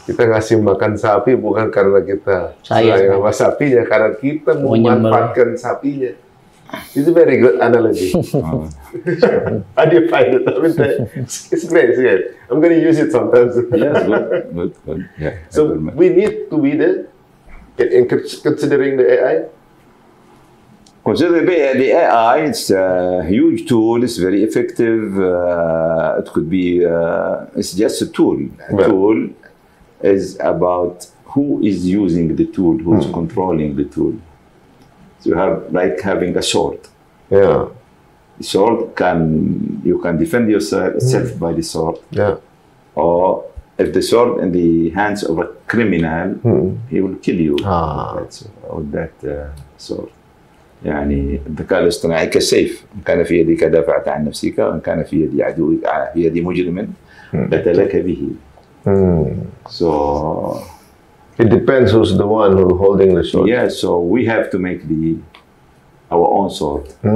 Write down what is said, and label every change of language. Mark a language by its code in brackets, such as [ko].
[id] Kita ngasih makan sapi bukan karena kita sayang sama sapinya, karena kita memanfaatkan sapinya. [en] It's a very good analogy. How do you find it? I mean, it's great. I'm going to use it sometimes. Yes, good. Yeah, so we need to be there, considering the AI. Consider the AI, it's a huge tool, it's very effective. It could be, it's just a tool. A tool is about who is using the tool, who's controlling the tool. So you have like having a sword. Yeah. The sword you can defend yourself by the sword. Yeah. Or if the sword in the hands of a criminal, he will kill you with that sword. [ar] يعني الذكاء الاصطناعي كسيف، إن كان في يدك دافعت عن نفسك، وإن كان في يد عدوك في يد مجرم قتلك به. [en] So it depends who's the one who holding the sword. Yeah, so we have to make our own sword.